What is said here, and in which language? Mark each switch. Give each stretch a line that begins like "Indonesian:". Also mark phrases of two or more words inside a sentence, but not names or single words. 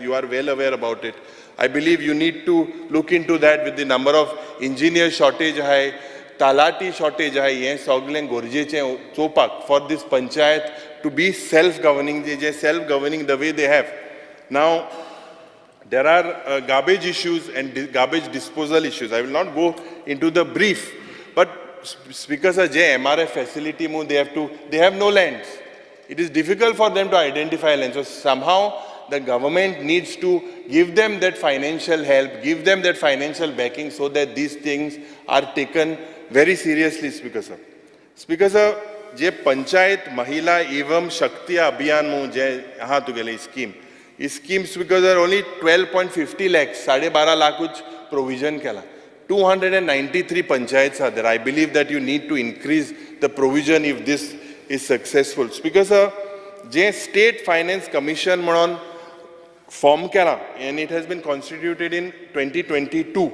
English: You are well aware about it. I believe you need to look into that with the number of engineer shortage hai, talati shortage hai,
Konkani: ye soglen gorjeche chopak
English: for this panchayat to be self-governing, self-governing the way they have. Now, there are garbage issues and garbage disposal issues. I will not go into the brief, but Speaker sir, MRF facility, they have no lands. It is difficult for them to identify lands. So somehow the government needs to give them that financial help, give them that financial backing so that these things are taken very seriously, Speaker sir. Speaker sir,
Konkani: je Panchayat Mahila Evam Shakti Abhiyan mu je yahan to gele scheme.
English: This scheme, Speaker sir, only 12.50 lakhs, 12.5 lakh provision kela. 293 panchayats are there. I believe that you need to increase the provision if this is successful. Speaker sir,
Konkani: je State Finance Commission manon form kela,
English: and it has been constituted in 2022.